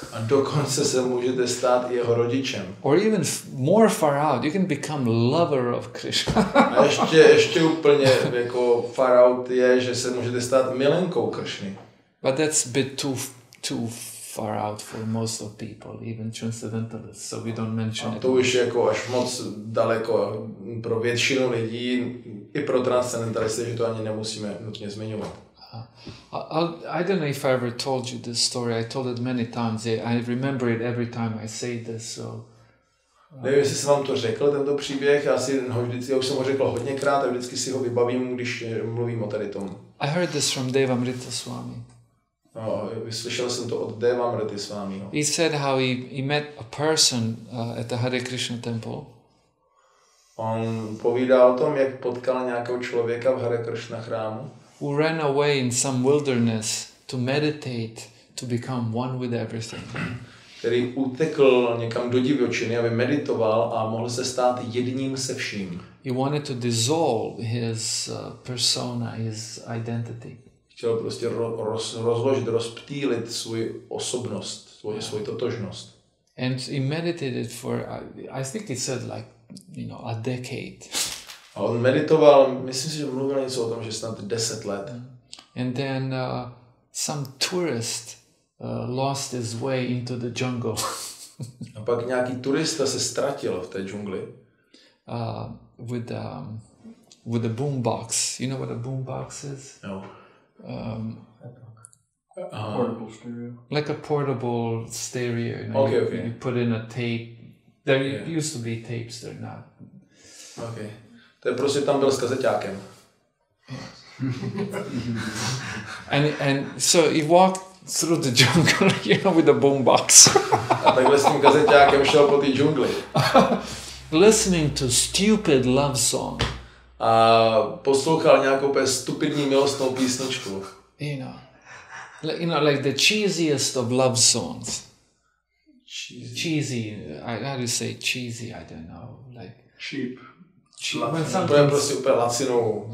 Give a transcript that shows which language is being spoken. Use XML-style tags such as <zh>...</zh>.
<cs>A dokonce se můžete stát i jeho rodičem.</cs> <en>Or even more far out, you can become lover of Krishna.</en> <cs>A ještě úplně jako</cs> <en>far out</en> <cs>je, že se můžete stát milenkou Krishny.</cs> <en>But that's a bit too far out for most of people, even transcendentalists, so we don't mention it.</en> <cs>A to už jako až moc daleko pro většinu lidí, i pro transcendentalisty, že to ani nemusíme nutně zmiňovat.</cs> <en>I don't know if I ever told you this story. I told it many times. I remember it every time I say this. So.</en> <cs>Nevím, jestli jsem vám to řekl, tento příběh. Já už jsem ho řekl hodněkrát a vždycky si ho vybavím, když mluvím o tady tomu.</cs> <en>I heard this from Devamrita Swami.</en> <cs>No, slyšel jsem to od Devamrity Swami. No.</cs> <en>He said how he met a person at the Hare Krishna temple.</en> <cs>On povídal o tom, jak potkal nějakého člověka v Hare Krishna chrámu.</cs> <en>Who ran away in some wilderness to meditate, to become one with everything.</en> <cs>Který utekl někam do divočiny, aby meditoval a mohl se stát jedním se vším.</cs> <en>He wanted to dissolve his persona, his identity.</en> <cs>Chtěl prostě rozložit, rozptýlit svou osobnost, svou totožnost.</cs> <en>And he meditated for, I think he said like, a decade.</en> <cs>A on meditoval, myslím si, že mluvil něco o tom, že snad 10 let.</cs> <en>And then some tourist lost his way into the jungle.</en> <cs>A pak nějaký turista se ztratil v té džungli.</cs> <en>With a boombox. You know what a boombox is? No. Portable stereo. Like a portable stereo. Okay. You put in a tape. There used to be tapes there now. Okay.</en> <cs>To je prostě tam byl s kazeťákem.</cs> <en>and so he walked through the jungle, with a boombox.</en> <cs>A takhle s tím kazeťákem šel po té džungli.</cs> <en>Listening to stupid love song.</en> <cs>A poslouchal nějakou stupidní milostnou písničku.</cs> <en>Like the cheesiest of love songs. Cheesy. How do you say cheesy? I don't know. Like cheap.</en> <cs>To je prostě úplně lacinou,</cs>